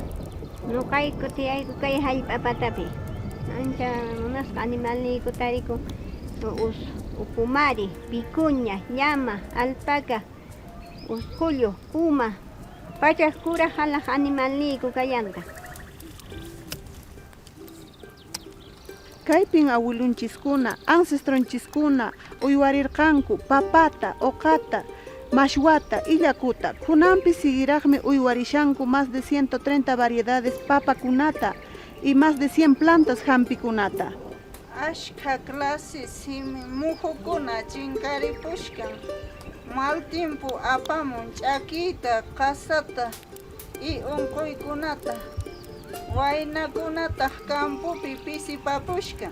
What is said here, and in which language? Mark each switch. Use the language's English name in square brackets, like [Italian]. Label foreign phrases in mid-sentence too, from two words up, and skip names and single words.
[Quechua] Nuqayku tiyayku kay hallp'apatapi ancha munasqa animalniyku tariku ukumari, vicuña, llama, alpaca, usqullu, puma, pachak kura halaq animalniyku kayanta. Kaypin awilunchiskuna, ancestronchiskuna uywarirqanku papata, oqata, mashwata, illakuta. Kunanpi seguiraqmi uywarishanku [Spanish] más de 130 variedades [Quechua] papakunata [Spanish] y más de 100 plantas [Quechua] hampikunata. Ashka clases muhukuna chinkaripushkan. [Spanish] Mal tiempo [Quechua] apamun ch'akita, qasata y unquykunata. Waynakunata campupi pisipapushka.